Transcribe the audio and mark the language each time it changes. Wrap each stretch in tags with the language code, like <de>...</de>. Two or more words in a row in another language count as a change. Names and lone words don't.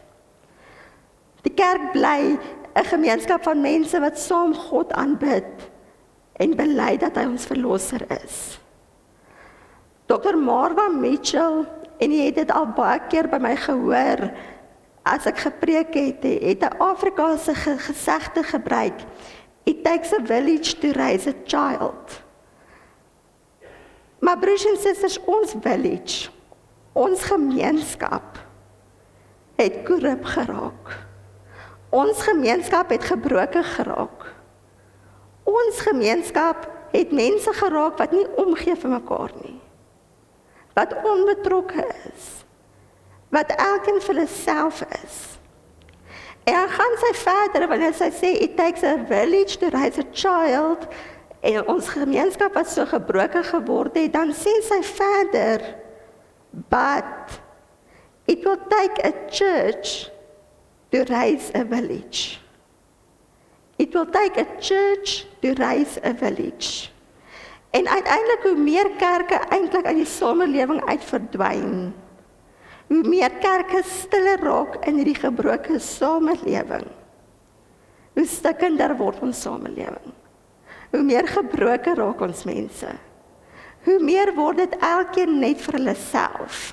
<af>Die kerk bly 'n gemeenskap van mense wat saam God aanbid en bely dat hy ons verlosser is. Dr. Marva Mitchell, en jy het dit al baie keer by my gehoor, as ek gepreek het 'n Afrikaanse gesegde gebruik,</af> <en>"It takes a village to raise a child."</en> <af>Maar broers en susters, ons village, ons gemeenskap, het korrup geraak. Ons gemeenskap het gebroken geraak. Ons gemeenskap het mense geraak wat nie omgee vir mekaar nie. Wat onbetrokke is. Wat elkeen vir hulle self is. En dan gaan sy verder wanneer sy sê,</af> <en>"It takes a village to raise a child,"</en> <af>en ons gemeenskap wat so gebroken geword het, dan sê sy verder,</af> <en>"But it will take a church to raise a village." It will take a church to raise a village.</en> <af>En uiteindelik hoe meer kerke eintlik uit die samelewing uit verdwyn, hoe meer kerke stiller raak in hierdie gebroke samelewing, hoe stikkender word ons samelewing. Hoe meer gebroken raak ons mense. Hoe meer word dit elkeen net vir hulle self.</af>